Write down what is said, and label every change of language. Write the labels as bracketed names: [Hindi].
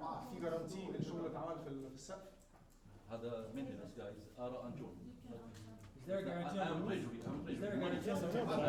[Arabic] في garantie للشغل اتعمل في السقف. [English] هذا maintenance guys, Ara and John. Is there a guarantee on the roof? Is there a guarantee on the roof?